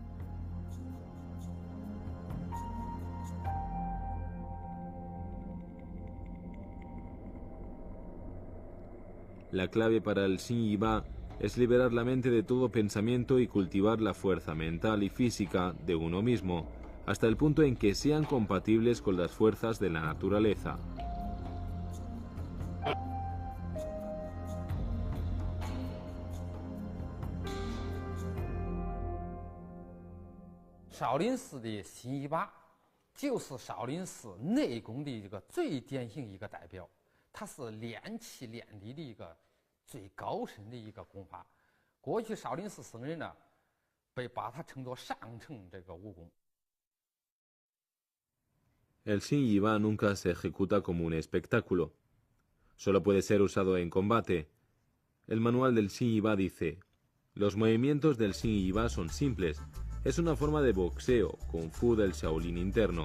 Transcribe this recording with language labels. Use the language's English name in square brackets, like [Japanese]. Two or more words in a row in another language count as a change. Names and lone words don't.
[Spanish] La clave para el Xin Yi Ba es liberar la mente de todo pensamiento y cultivar la fuerza mental y física de uno mismo, hasta el punto en que sean compatibles con las fuerzas de la naturaleza. [Chinese] Shaolin 寺的辛夷拔就是少林寺内功的一个最典型一个代表，它是练气练力的一个最高深的一个功法。过去少林寺僧人呢，把它称作上乘这个武功。 [Spanish] El Xin Yi Ba nunca se ejecuta como un espectáculo. Solo puede ser usado en combate. El manual del Xin Yi Ba dice: los movimientos del Xin Yi Ba son simples. Es una forma de boxeo, kung fu del Shaolin interno.